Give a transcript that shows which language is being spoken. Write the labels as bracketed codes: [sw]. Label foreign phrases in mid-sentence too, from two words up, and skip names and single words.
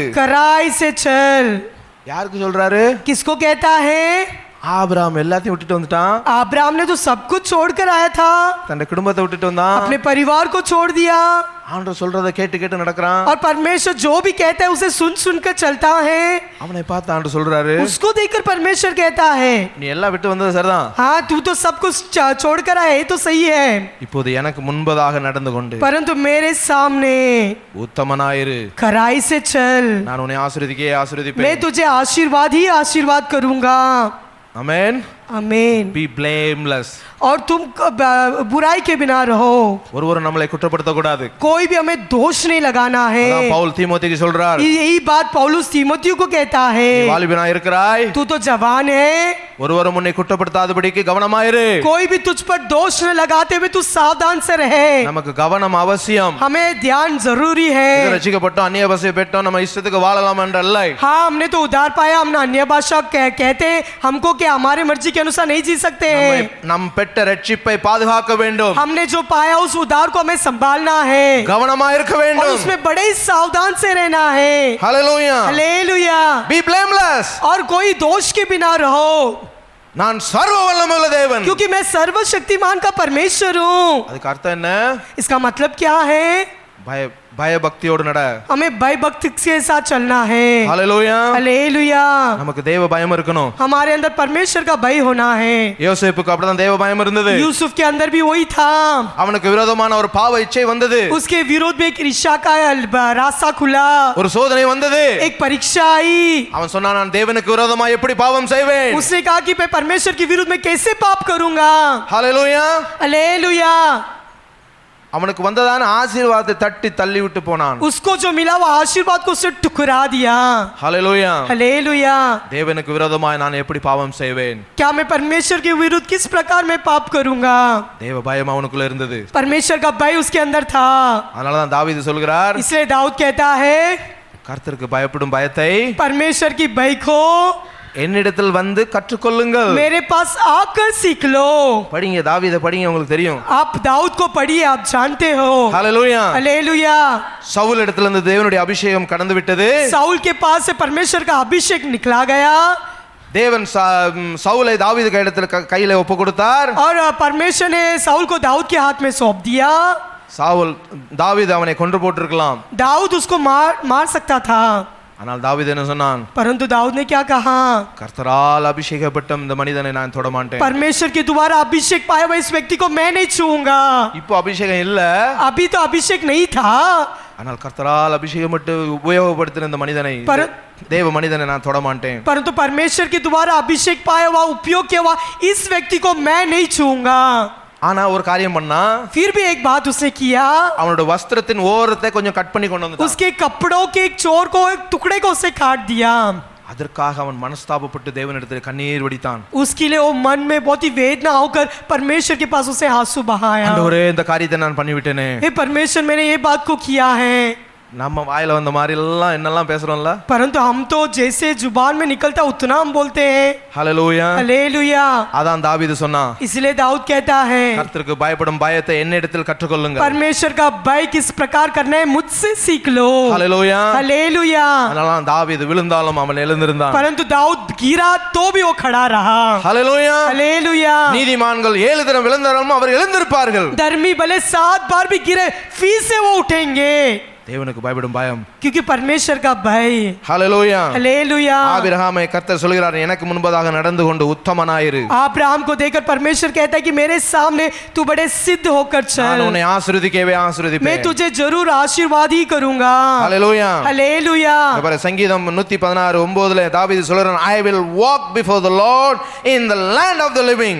[hi] खराई से चल। [ta] யாருக்கு சொல்றாரு? [hi] किसको कहता है? [ta] ஆபிரகாம் எல்லாத்தையும் விட்டுட்டு வந்துட்டான். [hi] अब्राहम ने तो सब कुछ छोड़कर आया था, [ta] தன் குடும்பத்தை விட்டுட்டு வந்தான். [hi] अपने परिवार को छोड़ दिया, [ta] ஆண்டவர் சொல்றதை கேட்டு கேட்டு நடக்கிறான். [hi] और परमेश्वर जो भी कहता है उसे सुन सुनकर चलता है। [ta] அவனை பார்த்து ஆண்டவர் சொல்றாரு, [hi] उसको देखकर परमेश्वर कहता है, [ta] நீ எல்லாம் விட்டு வந்தது சரிதான். [hi] हाँ तू तो सब कुछ छोड़कर आया, ये तो सही है, [ta] இப்போது எனக்கு முன்பதாக நடந்து கொண்டு [hi] परंतु मेरे सामने [ta] உத்தமனாயிரு. [hi] खराई से चल। [ta] நான் உன்னை ஆசீர்வதிக்கவே [hi] मैं [ta] ஆசீர்வதிப்பேன். [hi] तुझे आशीर्वाद ही आशीर्वाद करूंगा। [ta] ஆமென். [hi] आमीन। [en] Be blameless. [hi] और तुम बुराई के बिना रहो। [ta] ஒருவரும் நம்மளை குற்றப்படுத்த கூடாது. [hi] कोई भी हमें दोष नहीं लगाना है। [ta] அதான் பவுல் தீமோத்தேயுக்கு சொல்றார், [hi] यही बात पौलुस तीमुथियुस को कहता है, [ta] நீ வாலிபனா இருக்கிறாய், [hi] तू तो जवान है, [ta] ஒருவரும் உன்னை குற்றப்படுத்தாதபடிக்கு கவனமாயிரு. [hi] कोई भी तुझ पर दोष न लगाते हुए तू सावधान से रहे। [ta] நமக்கு கவனம் அவசியம். [hi] हमें ध्यान जरूरी है। [ta] ரட்சிக்கப்பட்டோம், அந்நிய பாஷை பெற்றோம், நம்ம இஷ்டத்துக்கு வாழலாம் என்றல்ல. [hi] हाँ हमने तो उद्धार पाया, हमने अन्य भाषा कहते हमको कि हमारे मर्जी के के अनुसार नहीं जी सकते [ta] நம்மை [hi] हैं। [ta] நம் பெற்ற ரட்சிப்பை பாதுகாக்க வேண்டும், [hi] हमने जो पाया उस उद्धार को हमें संभालना है [ta] கவனமா இருக்க [hi] और [ta] வேண்டும். [hi] उसमें बड़े ही सावधान से रहना है। Hallelujah. हालेलुया। [en] Be blameless. [hi] और कोई दोष के बिना रहो, [ta] நான் சர்வ வல்லமையுள்ள தேவன். [hi] क्योंकि मैं सर्वशक्तिमान का परमेश्वर हूँ। [ta] அதுக்கு அர்த்தம் என்ன? [hi] इसका मतलब क्या है? [ta] பயபக்தியோடு நட. [hi] हमें भय भक्ति के साथ चलना है। Hallelujah. हालेलुया। [ta] நமக்கு தேவ பயம் இருக்கணும். [hi] हमारे अंदर परमेश्वर का भय होना है। [ta] யோசேப்புக்கு அப்படிதான் தேவ பயம் இருந்தது. [hi] यूसुफ के अंदर भी वही था। [ta] அவனுக்கு விரோதமான ஒரு பாவ இச்சை வந்தது, [hi] उसके विरोध में एक ईर्ष्या का रास्ता खुला, [ta] ஒரு சோதனை வந்தது. [hi] एक परीक्षा आई। [ta] அவன் சொன்னான், நான் தேவனுக்கு விரோதமா எப்படி பாவம் செய்வேன்? [hi] उसने कहा कि मैं परमेश्वर के विरुद्ध में कैसे पाप करूंगा। Hallelujah. हालेलुया। [ta] அவனுக்கு வந்ததான ஆசீர்வாதத்தை தட்டி தள்ளி விட்டு போனான். [hi] उसको जो मिला वो आशीर्वाद को उसने ठुकरा दिया। Hallelujah. हालेलुया। [ta] தேவனுக்கு விரோதமாய் நான் எப்படி பாவம் செய்வேன்? [hi] क्या मैं परमेश्वर के विरुद्ध किस प्रकार मैं पाप करूंगा? [ta] தேவ பயம் அவனுக்குள்ள இருந்தது. [hi] परमेश्वर का भय उसके अंदर था। [ta] அதனால தான் தாவீது சொல்கிறார், [hi] इसलिए दाऊद कहता है, [ta] கர்த்தருக்கு பயப்படும் பயத்தை [hi] परमेश्वर की भय को [ta] என்னிடத்தில் வந்து கற்றுக்கொள்ளுங்கள். [hi] मेरे पास आकर सीख लो। [ta] படிங்க, தாவீதை படிங்க, உங்களுக்கு தெரியும். [hi] आप दाऊद को पढ़िए, आप जानते हो। Hallelujah. हालेलुया। [ta] சவுல் இடத்துல இருந்து தேவனுடைய அபிஷேகம் கடந்து விட்டது. [hi] साउल के पास से परमेश्वर का अभिषेक निकला गया [ta] தேவன் சவுலை தாவீது கையில ஒப்பு கொடுத்தார். [hi] और परमेश्वर ने साउल को दाऊद के हाथ में सौंप दिया। [ta] சாவுல் தாவீது அவனை கொன்று போட்டிருக்கலாம், [hi] दाऊद उसको मार सकता था, [ta] ஆனால் தாவீது என்ன சொன்னான்? [hi] परंतु दाऊद ने क्या कहा? [ta] கர்த்தரால் அபிஷேகப்பட்ட இந்த மனிதனை நான் தொட மாட்டேன். [hi] परमेश्वर के द्वारा अभिषेक पाया हुआ इस व्यक्ति को मैं नहीं छूऊंगा। [ta] இப்போ அபிஷேகம் இல்ல, [hi] अभी तो अभिषेक नहीं था, [ta] ஆனால் கர்த்தரால் அபிஷேகப்பட்டு உபயோகப்படுத்தின இந்த மனிதனை, தேவ மனிதனை நான் தொட மாட்டேன். [hi] परंतु परमेश्वर के द्वारा अभिषेक पाया हुआ, उपयोग किया हुआ इस व्यक्ति को मैं नहीं छूऊंगा। [ta] ஆனா ஒரு காரியம் பண்ணா, [hi] फिर भी एक बात उसने किया, [ta] அவனோட வஸ்திரத்தின் ஓரத்தை கொஞ்சம் கட் பண்ணி கொண்டு வந்தான். [hi] उसके कपड़ों के एक चोर को, एक टुकड़े को उसने काट दिया। [ta] அதற்காக அவன் மனஸ்தாபப்பட்டு தேவனிடத்தில் கண்ணீர் வடித்தான். [hi] उसके लिए वो मन में बहुत ही वेदना होकर परमेश्वर के पास उसे आंसू बहाया। [ta] ஆண்டவரே, இந்த காரியத்தை நான் பண்ணிவிட்டேனே. [hi] हे परमेश्वर, मैंने ये बात को किया है। [ta] நம்ம வாயில வந்த மாதிரி எல்லாம் என்னெல்லாம் பேசுறோம்ல, [hi] परंतु हम तो जैसे जुबान में निकलता उतना हम बोलते हैं। ஹalleluya. हालेलुया। [ta] அதான் தாவீது சொன்னான், [hi] इसलिए दाऊद कहता है, [ta] கர்த்தருக்கு பயப்படும் பயத்தை என்னிடத்தில் கற்றுக்கொள்ளுங்கள். [hi] परमेश्वर का भय किस प्रकार करना है मुझसे सीख लो। ஹalleluya. हालेलुया। [ta] அதனால தாவீது விழுந்தாலும் அவன் எழுந்திருந்தான். [hi] परंतु दाऊद गिरा तो भी वो खड़ा रहा। ஹalleluya. हालेलुया। [ta] நீதிமான்கள் 7 தரம் விழுந்தாலும் அவர் எழுந்திருப்பார்கள். [hi] धर्मी भले 7 बार भी गिरे फिर से वो उठेंगे, [ta] தேவனுக்கு பயப்படும் பயம். [hi] क्योंकि परमेश्वर का भय। ஹalleluya. हालेलुया। [ta] ஆபிரகாமை கர்த்தர் சொல்கிறார், எனக்கு முன்பதாக நடந்து கொண்டு உத்தமனாயிரு. [hi] अब्राहम को देखकर परमेश्वर कहता है कि मेरे सामने तू बड़े सिद्ध होकर [ta] நான் [hi] चल, [ta] உன்னை ஆசீர்வதிக்கவே [hi] मैं [ta] ஆசீர்வதிப்பேன். [hi] तुझे जरूर आशीर्वाद ही करूंगा। ஹalleluya. हालेलुया। [ta] பாரு, சங்கீதம் 116:9 தாவீது சொல்றான், [en] I will walk before the Lord in the land of the living.